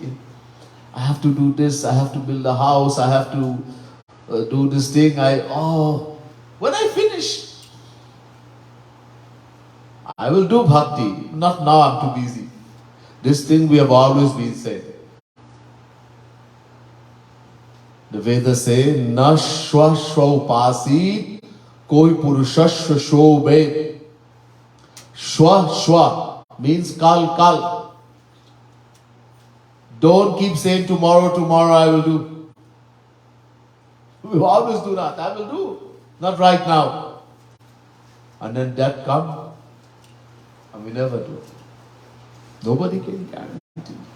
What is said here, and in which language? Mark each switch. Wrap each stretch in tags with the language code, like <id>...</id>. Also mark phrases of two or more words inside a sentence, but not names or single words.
<en>I have to do this, I have to build a house, I have to do this thing. When I finish, I will do bhakti. Not now, I'm too busy. This thing we have always been saying. The Vedas say,</en> <sa>Na shwa shwa upasi, koi purushashwa shobhe. Shwa shwa</sa> <en>means kal. Don't keep saying tomorrow I will do. We always do that. I will do. Not right now. And then that comes. And we never do. Nobody can guarantee.</en>